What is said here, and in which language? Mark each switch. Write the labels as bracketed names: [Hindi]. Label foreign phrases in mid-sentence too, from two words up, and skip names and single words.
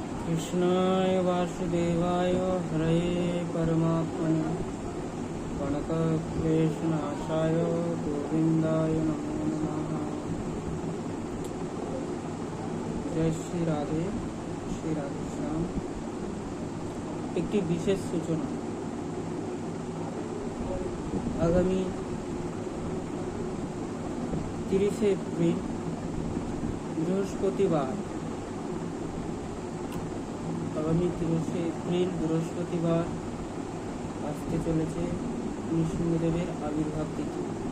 [Sanskrit] कृष्णाय वासुदेवाय हरये परमात्मने प्रणतक्लेशनाशाय गोविंदाय नमो नमः। [Hindi] जय श्री राधे श्याम। [Bangla] একটি বিশেষ সূচনা। আগামী 30 এপ্রিল বৃহস্পতিবার আসতে চলেছে নৃসিংহদেবের আবির্ভাব তিথি।